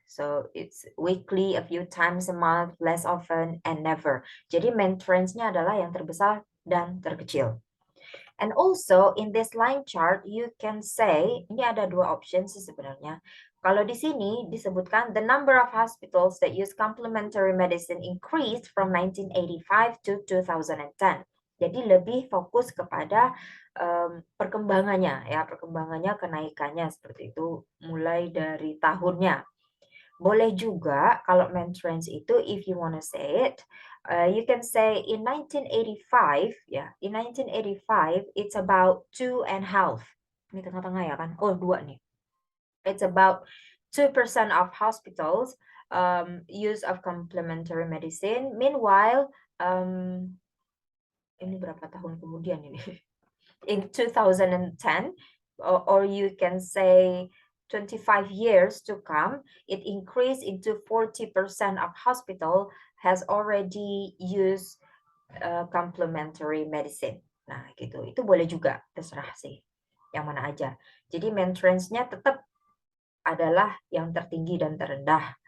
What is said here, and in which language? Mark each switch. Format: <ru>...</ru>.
<en>So it's weekly, a few times a month, less often, and never.</en> <id>Jadi main trends-nya adalah yang terbesar dan terkecil.</id> <en>And also in this line chart, you can say,</en> <id>ini ada dua options sebenarnya. Kalau di sini disebutkan</id> <en>the number of hospitals that use complementary medicine increased from 1985 to 2010.</en> <id>Jadi lebih fokus kepada perkembangannya, ya, perkembangannya, kenaikannya seperti itu mulai dari tahunnya. Boleh juga kalau main trends itu,</id> <en>if you want to say it, you can say in 1985, ya, in 1985 it's about 2.5.</en> <id>Ini tengah-tengah ya kan? Oh, 2 nih.</id> <en>It's about 2% of hospitals use of complementary medicine.</en> <id>Meanwhile, ini berapa tahun kemudian ini?</id> <en>In 2010, or you can say 25 years to come, it increased into 40% of hospital has already used complementary medicine.</en> <id>Nah, gitu. Itu boleh juga, terserah sih. Yang mana aja. Jadi main trends-nya tetap adalah yang tertinggi dan terendah.</id>